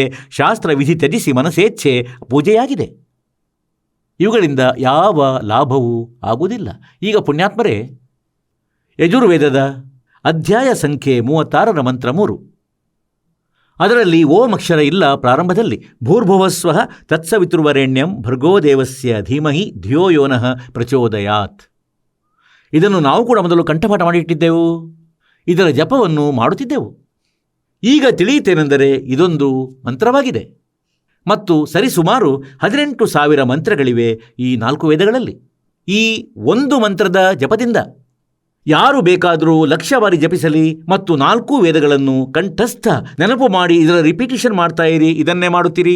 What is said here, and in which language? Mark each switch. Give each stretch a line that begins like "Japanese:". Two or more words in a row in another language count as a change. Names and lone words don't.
Kannada: ಶಾಸ್ತ್ರ ವಿಧಿ ತ್ಯಜಿಸಿ ಮನಸ್ಸೇಚ್ಛೆ ಪೂಜೆಯಾಗಿದೆ. ಇವುಗಳಿಂದ ಯಾವ ಲಾಭವೂ ಆಗುವುದಿಲ್ಲ. ಈಗ ಪುಣ್ಯಾತ್ಮರೇ, ಯಜುರ್ವೇದದ ಅಧ್ಯಾಯ ಸಂಖ್ಯೆ 36ರ ಮಂತ್ರ 3, ಅದರಲ್ಲಿ ಓಂ ಅಕ್ಷರ ಇಲ್ಲ ಪ್ರಾರಂಭದಲ್ಲಿ.
Sanskrit: ಭೂರ್ಭುವಸ್ವಃ ತತ್ಸವಿತುರ್ವರೆಣ್ಯಂ ಭರ್ಗೋ ದೇವಸ್ಯ ಧೀಮಹಿ ಧಿಯೋ ಯೋ ನಃ ಪ್ರಚೋದಯಾತ್.
Kannada: ಇದನ್ನು ನಾವು ಕೂಡ ಮೊದಲು ಕಂಠಪಾಠ ಮಾಡಿಟ್ಟಿದ್ದೆವು, ಇದರ ಜಪವನ್ನು ಮಾಡುತ್ತಿದ್ದೆವು. ಈಗ ತಿಳಿಯಿತೇನೆಂದರೆ ಇದೊಂದು ಮಂತ್ರವಾಗಿದೆ ಮತ್ತು ಸರಿಸುಮಾರು 18,000 ಮಂತ್ರಗಳಿವೆ ಈ 4 ವೇದಗಳಲ್ಲಿ. ಈ ಒಂದು ಮಂತ್ರದ ಜಪದಿಂದ ಯಾರು ಬೇಕಾದರೂ 1,00,000 ಬಾರಿ ಜಪಿಸಲಿ ಮತ್ತು 4 ವೇದಗಳನ್ನು ಕಂಠಸ್ಥ ನೆನಪು ಮಾಡಿ ಇದರ ರಿಪಿಟೇಷನ್ ಮಾಡ್ತಾ ಇರಿ, ಇದನ್ನೇ ಮಾಡುತ್ತೀರಿ.